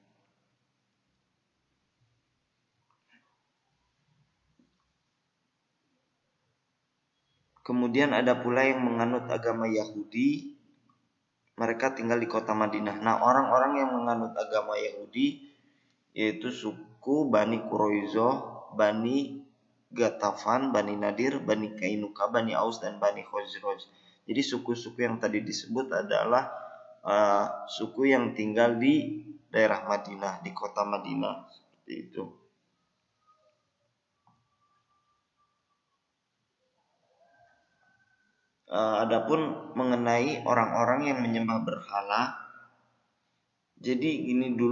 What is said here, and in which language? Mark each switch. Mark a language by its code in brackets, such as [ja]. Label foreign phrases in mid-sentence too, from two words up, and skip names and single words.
[id] Kemudian ada pula yang menganut agama Yahudi, mereka tinggal di kota Madinah. Nah, orang-orang yang menganut agama Yahudi yaitu suku Bani Quraizoh, Bani Gatafan, Bani Nadir, Bani Kainuka, Bani Aus, dan Bani Khazraj. Jadi suku-suku yang tadi disebut adalah suku yang tinggal di daerah Madinah, di kota Madinah, seperti itu. Adapun mengenai orang-orang yang menyembah berhala, jadi ini dulu